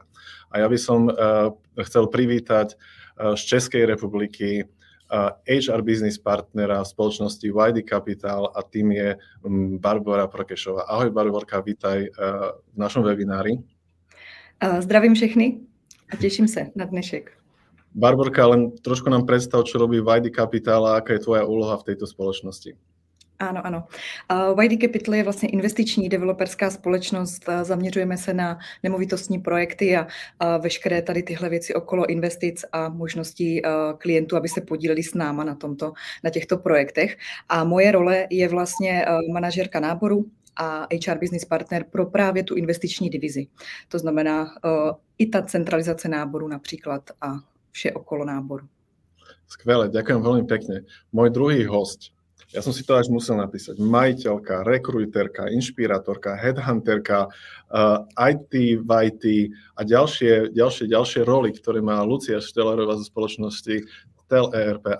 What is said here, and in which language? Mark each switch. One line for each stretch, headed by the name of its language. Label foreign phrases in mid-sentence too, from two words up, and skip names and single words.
Slovak: A ja by som chcel privítať z Českej republiky
English: HR business partnera
Slovak: v spoločnosti YD Capital, a tým je Barbora Prokešová. Ahoj Barborka, vítaj v našom webinári.
Czech: Zdravím všechny a těším se na dnešek.
Slovak: Barborka, len trošku nám predstav, čo robí YD Capital a aká je tvoja úloha v tejto společnosti.
Czech: Ano. YD Capital je vlastně investiční developerská společnost. Zaměřujeme se na nemovitostní projekty a veškeré tady tyhle věci okolo investic a možností klientů, aby se podíleli s náma na těchto projektech. A moje role je vlastně manažerka náboru a
English: HR business partner
Czech: pro právě tu investiční divizi. To znamená i ta centralizace náboru například a vše okolo náboru.
Slovak: Skvelé, ďakujem veľmi pekne. Môj druhý host, ja som si to až musel napísať, majiteľka, rekruiterka, inšpirátorka, headhunterka, IT v IT a ďalšie roly, ktoré má Lucia Štelerová zo spoločnosti Tel ERP.